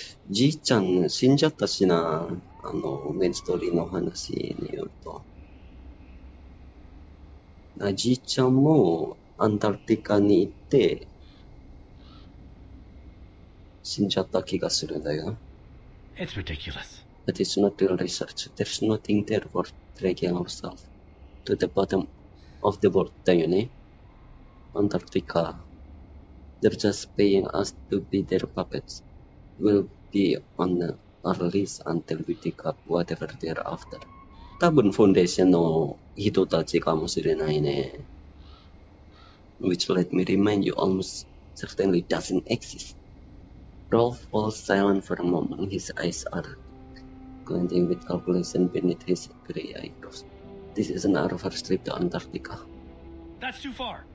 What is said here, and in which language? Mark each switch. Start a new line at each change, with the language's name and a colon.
Japanese: じいちゃん死んじゃったしな。メインストーリーの話によると。じいちゃんもアンタルティカに行って死んじゃった気がするんだよ。
English: It's ridiculous. But it's not real research. There's nothing there worth dragging ourselves to the bottom of the world
Japanese: だよね。
English: Antarctica. They're just paying us to be their puppets. We'll be on our lease until we dig up whatever they're after.
Japanese: 多分フォンデーションの人たちかもしれないね。
English: Which let me remind you almost certainly doesn't exist. Rolf falls silent for a moment. His eyes are glinting with calculation beneath his gray eyebrows. This isn't our first trip to Antarctica. That's too far.